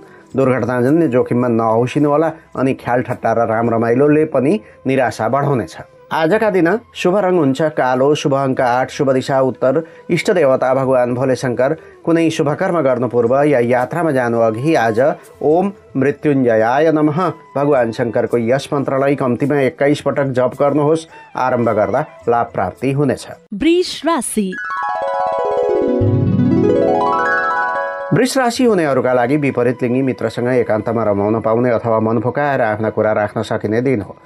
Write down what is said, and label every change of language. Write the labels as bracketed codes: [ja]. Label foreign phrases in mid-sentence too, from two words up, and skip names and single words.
[ne] दुर्घटनाजन्य जोखिममा नहौसिनु होला अनि ख्याल ठट्टा र राम रमाइलोले पनि निराशा बढाउनेछ। आजका दिन शुभ रङ हुन्छ कालो, शुभ अङ्क 8, शुभ दिशा उत्तर, इष्ट देवता भगवान भोले शङ्कर, कुनै शुभकर्म गर्नु पूर्व या यात्रामा जानु अघि आज [sa] ओम मृत्युञ्जयाय नमः [ne] भगवान शङ्करको यस मन्त्रलाई कम्तीमा 21 पटक जप गर्नुहोस्। आरम्भ गर्दा लाभ प्राप्ति हुनेछ। वृष राशि। वृष राशि हुनेहरूका लागि विपरीत लिङ्गी मित्रसँग एकान्तमा रमाउन पाउने अथवा मन फुकाएर आफ्ना कुरा राख्न सकिने दिन हो।